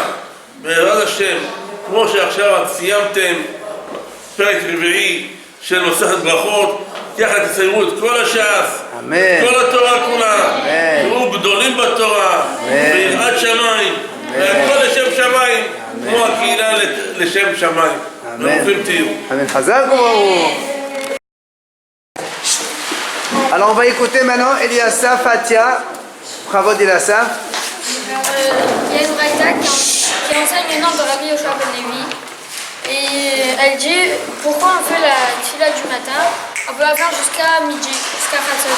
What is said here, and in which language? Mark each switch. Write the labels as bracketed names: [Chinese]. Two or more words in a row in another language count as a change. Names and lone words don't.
[Hebrew] בעזרת השם, כמו שעכשיו סיימתם פרק רביעי של מסכת ברכות, ככה תסיימו את כל הש"ס, כל התורה כולה, תראו גדולים בתורה, ויראת שמיים, והכל לשם שמיים, כמו הקהילה לשם שמיים. ברוכים תהיו. חזק וברוך. [French] Alors on va écouter maintenant Eliasaph Atia. Bravo Eliasaph. Il y a une braïta qui enseigne le nom de Rabbi Yoshua ben Levi. Et elle dit pourquoi on fait la tfila du matin, on peut la faire jusqu'à midi, jusqu'à Khatzot.